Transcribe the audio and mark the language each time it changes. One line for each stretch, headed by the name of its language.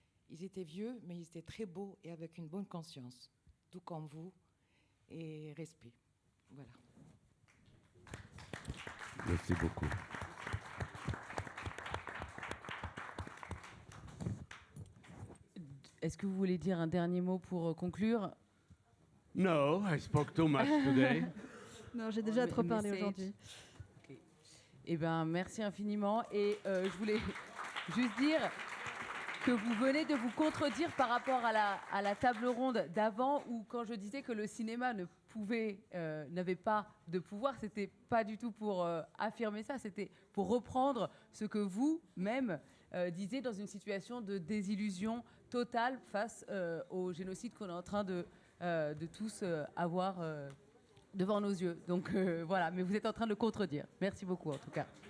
French: Ils étaient vieux, mais ils étaient très beaux et avec une bonne conscience, tout comme vous, et respect. Voilà. Merci beaucoup. Est-ce que vous voulez dire un dernier mot pour conclure?
English: No, I spoke too much today.
French: Non, j'ai déjà trop parlé aujourd'hui. Okay. Eh bien, merci infiniment. Et je voulais juste dire que vous venez de vous contredire par rapport à la table ronde d'avant, où quand je disais que le cinéma n'avait pas de pouvoir, c'était pas du tout pour affirmer ça, c'était pour reprendre ce que vous-même disiez dans une situation de désillusion totale face au génocide qu'on est en train de tous avoir devant nos yeux. Donc voilà, mais vous êtes en train de le contredire. Merci beaucoup en tout cas.